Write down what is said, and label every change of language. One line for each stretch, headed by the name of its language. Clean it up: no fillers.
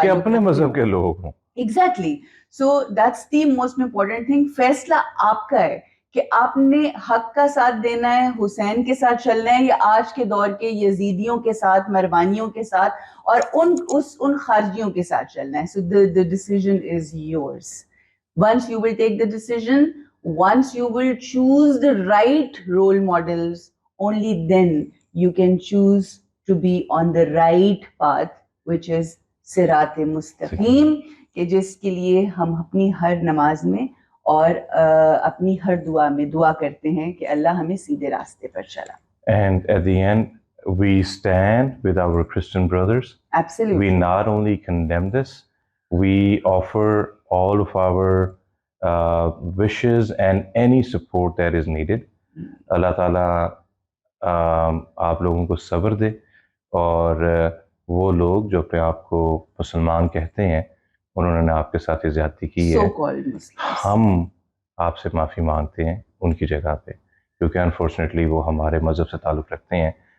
Urdu: آپ کے اپنے مذہب کے لوگ ہوں.
English: Exactly, so that's the most important thing.
Urdu: فیصلہ آپ کا ہے کہ آپ نے حق کا ساتھ دینا ہے, حسین کے ساتھ چلنا ہے, یا آج کے دور کے یزیدیوں کے ساتھ, مروانیوں کے ساتھ اور ان خارجیوں کے ساتھ چلنا ہے.
English: So the decision is yours. Once you will take the decision, once you will choose the right role models, only then you can choose to be on the right path, which is صراط مستقیم,
Urdu: کہ جس کے لیے ہم اپنی ہر نماز میں اور اپنی ہر دعا میں دعا کرتے ہیں کہ اللہ ہمیں سیدھے راستے پر چلا.
English: And at the end, we stand with our Christian brothers. Absolutely. We not only condemn this, we offer all of our wishes and any support that is needed.
Urdu: اللہ تعالیٰ آپ لوگوں کو صبر دے, اور وہ لوگ جو اپنے آپ کو مسلمان کہتے ہیں انہوں نے آپ کے ساتھ زیادتی کی ہے, ہم آپ سے معافی مانگتے ہیں ان کی جگہ پہ, کیونکہ انفارچونیٹلی وہ ہمارے مذہب سے تعلق رکھتے ہیں.